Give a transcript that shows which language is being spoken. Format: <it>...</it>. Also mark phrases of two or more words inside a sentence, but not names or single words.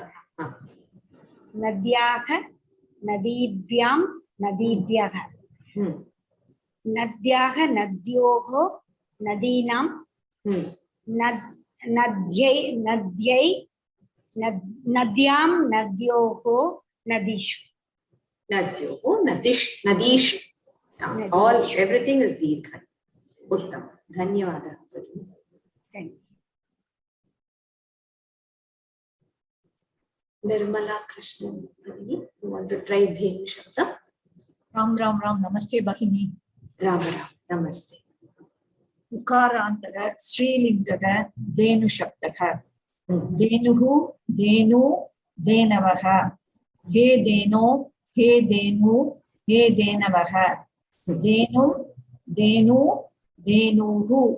<sa>नद्याः नदीभ्यां नदीभ्यः नद्याः नद्योः नदीनां नद्यां नद्योः नदीषु नद्योः नदीषु.</sa> <en>All, everything is Dirgha.</en> <sa>उत्तम धन्यवाद.</sa> <en>Thank you. Nirmala Krishnan. You want to try</en> <sa>धेनु शब्द? राम राम राम नमस्ते भगिनि. राम नमस्ते. उकारान्तक स्त्रीलिङ्गक धेनु शब्दक. धेनुः धेनू धेनवः. हे धेनो हे धेनू हे धेनवः. धेनुम् धेनू धेनूः.</sa>